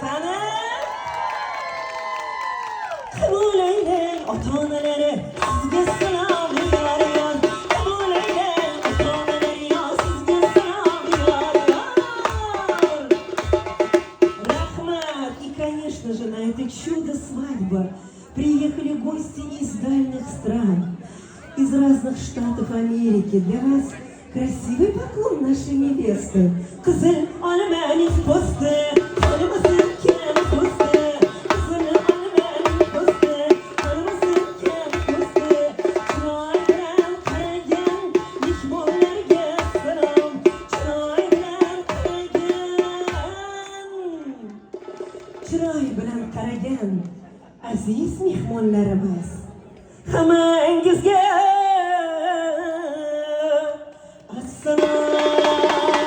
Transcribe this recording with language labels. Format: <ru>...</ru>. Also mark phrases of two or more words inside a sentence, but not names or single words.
<uz>Qani, qabul aylang ota-onalari, sizga salom yor. Qabul aylang ota-onalari, sizga salom yor. Rahmat.</uz> <ru>И, конечно же, на это чудо-свадьба приехали гости из дальних стран, из разных штатов Америки. Для вас красивый поклон нашей невесты.</ru> <uz>Qizil olmaning po'sti, olmasin kim po'sti. Qizil olmaning po'sti, olmasin kim po'sti. Chiroy bilan qaragan mehmonlarga salom, chiroy bilan qaragan, chiroy bilan qaragan aziz mehmonlarimiz, hammangizga assalom.</uz>